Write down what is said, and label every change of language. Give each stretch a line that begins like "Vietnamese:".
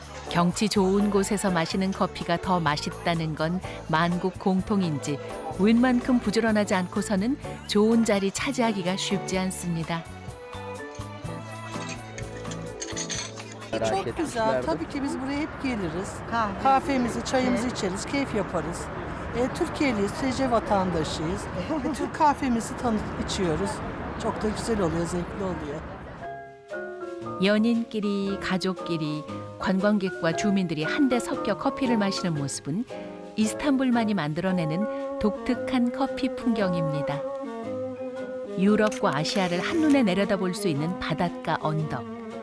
Korean: 경치 좋은 곳에서 마시는 커피가 더 맛있다는 건 만국 공통인지 웬만큼 부지런하지 않고서는 좋은 자리 차지하기가 쉽지 않습니다.
Turkish: Çok güzel. Tabii ki biz buraya hep geliriz. Kahvemizi, çayımızı içeriz, keyif yaparız. Türkiye'liyiz, TC vatandaşıyız. Türk kahvemizi içiyoruz. Çok da güzel oluyor, zevkli oluyor.
Korean: 연인끼리, 가족끼리, 관광객과 주민들이 한데 섞여 커피를 마시는 모습은 이스탄불만이 만들어내는 독특한 커피 풍경입니다. 유럽과 아시아를 한눈에 내려다볼 수 있는 바닷가 언덕.